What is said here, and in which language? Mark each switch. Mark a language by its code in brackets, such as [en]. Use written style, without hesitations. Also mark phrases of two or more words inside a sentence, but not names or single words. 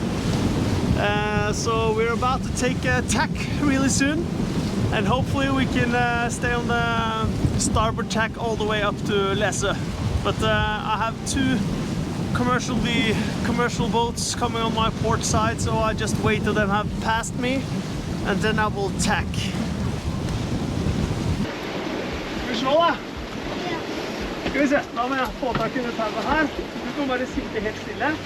[en] So we're about to take a tack really soon, and hopefully we can stay on the starboard tack all the way up to Læsø. But I have commercial boats coming on my port side, so I just wait till them have passed me, and then I will tack. [no] Skal vi slå da? Ja. Skal vi se, da må jeg få tak i det tauet her. Du kan bare sitte helt stille.